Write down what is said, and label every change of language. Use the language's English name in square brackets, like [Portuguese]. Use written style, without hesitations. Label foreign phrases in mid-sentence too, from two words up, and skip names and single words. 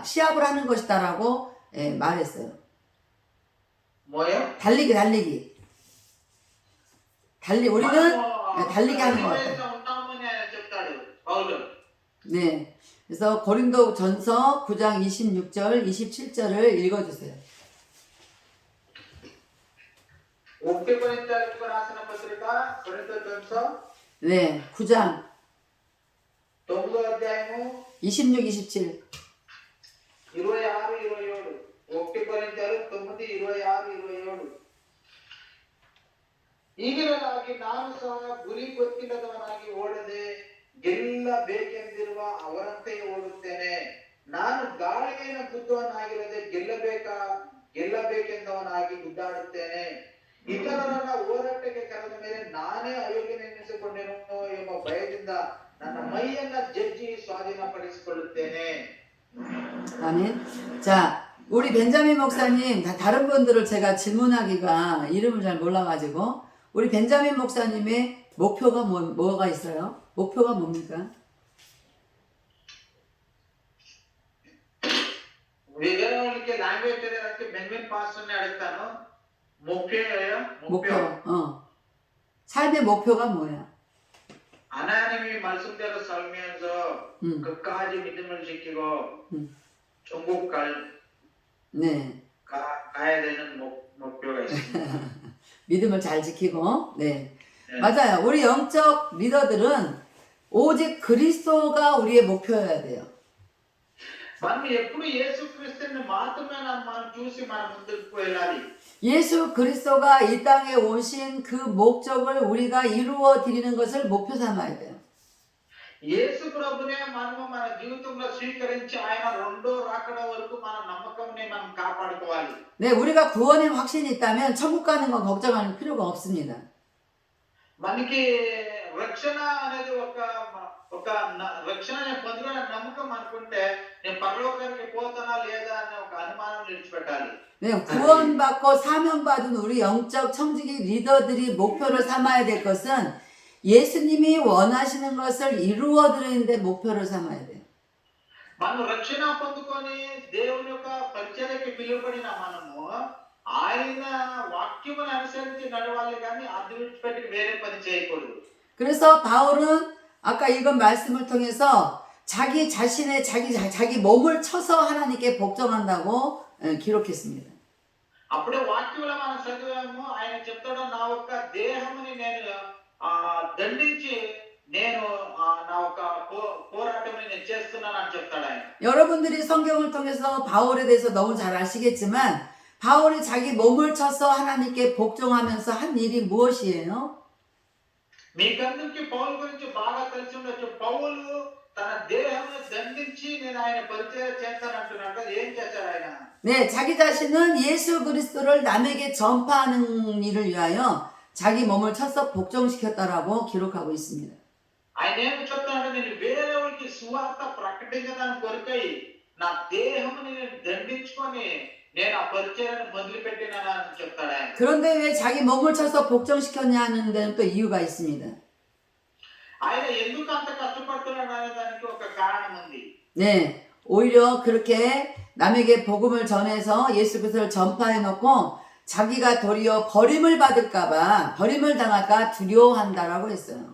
[Korean] 시합을 하는 것이다라고 말했어요. 뭐요? 달리기. 우리는 달리기 하는 것 같다. [Telugu] రేసులో ఉంటామని ఆయన చెప్తాడు పౌలు. [Korean] 네. 그래서 고린도 전서 9장 26절, 27절을 읽어주세요. [Telugu] 1 కొరింథీయులకు రాసిన పత్రిక కొరింథీ 전서 [Korean] 네, 9장 [Telugu] 9వ అధ్యాయము 26, 27. 26, 27. 1 కొరింథీయులు 9, 26, 27. [Kannada] ಈಗಿರಲಾಗಿ ನಾನು ಸಹ ಗುರಿ ಗೊತ್ತಿಲ್ಲದವನಾಗಿ ಓಡದೆ ಗೆಲ್ಲಬೇಕೆಂದಿರುವ ಅವರಂತೆಯೇ ಓಡುತ್ತೇನೆ. ನಾನು ಗಾಳಿಗೆನ ಗುದ್ದವನಾಗಿರದೆ ಗೆಲ್ಲಬೇಕೆಂದವನಾಗಿ ಗುದ್ದಾಡುತ್ತೇನೆ. ಇತರರನ್ನ ಹೋರಾಟಕ್ಕೆ ಕರೆದ ಮೇಲೆ ನಾನೇ ಅಯೋಗ್ಯನೆನ್ನಿಸಿಕೊಂಡೆನೋ ಎಂಬ ಭಯದಿಂದ ನನ್ನ ಮೈಯನ್ನ ಜಜ್ಜಿ ಸ್ವಾಧೀನಪಡಿಸಿಕೊಳ್ಳುತ್ತೇನೆ. [Korean] 아멘. 자, 우리 벤자민 목사님, 다른 분들을 제가 질문하기가 이름을 잘 몰라가지고, 우리 벤자민 목사님의 목표가 뭐가 있어요? 목표가 뭡니까? [Telugu] వేరే వాళ్ళకి లాంగ్వేజ్ తెలియడానికి బెంజమిన్ పాస్టర్ని అడుగుతాను. [Korean] 목표. 삶의 목표가 뭐야? 하나님이 말씀대로 살면서 끝까지 믿음을 지키고 천국 네. 가야 되는 목표가 있습니다. 믿음을 잘 지키고, 네. 네. 맞아요. 우리 영적 리더들은 오직 그리스도가 우리의 목표여야 돼요. [Telugu] మనం ఎప్పుడు యేసుక్రీస్తుని మాత్రమే మనం చూసి మనం ముందుకు వెళ్ళాలి. [Korean] 예수 그리스도가 이 땅에 오신 그 목적을 우리가 이루어 드리는 것을 목표 삼아야 돼요. [Telugu] యేసు ప్రభునే మనము మన జీవితంలో స్వీకరించి ఆయన రెండో రాకడ వరకు మన నమ్మకంని మనం కాపాడుకోవాలి. [Korean] 네, 우리가 구원의 확신이 있다면 천국 가는 건 걱정할 필요가 없습니다. [Telugu] మనకి రక్షణ అనేది ఒక రక్షణ పొందిన నమ్మకం అనుకుంటే నేను పరలోకానికి పోతానా లేదా అనే ఒక అనుమానం విడిచిపెట్టాలి. [Korean] 네, 구원받고 사명받은 우리 영적 청지기 리더들이 목표를 삼아야 될 것은 예수님이 원하시는 것을 이루어 드리는데 목표를 삼아야 돼요. [Telugu] మనం రక్షణ పొందుకొని దేవుని యొక్క పరిచర్యకి పిలువబడిన మనము ఆయన వాక్యమును అనుసరించి నడవాలి కానీ అది విడిచిపెట్టి వేరే పని చేయకూడదు. [Korean] 그래서 바울은 아까 읽은 말씀을 통해서 자기 자신의 자기 몸을 쳐서 하나님께 복종한다고 기록했습니다. [Telugu] అప్పుడే వాక్యంలో మనం చదివాము ఆయన చెప్తాడు నా యొక్క దేహముని నేను దండించి నేను నా యొక్క పోరాటముని నేను చేస్తున్నానని చెప్తాడు ఆయన. [Korean] 여러분들이 성경을 통해서 바울에 대해서 너무 잘 아시겠지만 바울이 자기 몸을 쳐서 하나님께 복종하면서 한 일이 무엇이에요? [Telugu] మీకందరికీ పౌలు గురించి బాగా తెలిసి ఉండొచ్చు. పౌలు తన దేహాన్ని దండించి నేను ఆయన పరిచయం చేస్తానంటున్నాడు కదా. ఏం చేశాడు ఆయన? [Korean] 네, 자기 자신은 예수 그리스도를 남에게 전파하는 일을 위하여 자기 몸을 쳐서 복종시켰다라고 기록하고 있습니다. [Telugu] ఆయన ఏమి చెప్తాడంటే నేను వేరే వాళ్ళకి సువార్త ప్రకటించడానికి కొరకై నా దేహముని నేను దండించుకొని నేను ఆ పరిచయాన్ని మొదలుపెట్టినానని చెప్తాడు ఆయన. [Korean] 그런데 왜 자기 몸을 쳐서 복종시켰냐 하는 데는 또 이유가 있습니다. [Telugu] ఆయన ఎందుకు అంత కష్టపడుతున్నాడు అనే దానికి ఒక కారణం ఉంది. [Korean] 네, 오히려 그렇게 남에게 복음을 전해서 예수 그리스도를 전파해 놓고 자기가 도리어 버림을 받을까봐 버림을 당할까 두려워한다라고 했어요.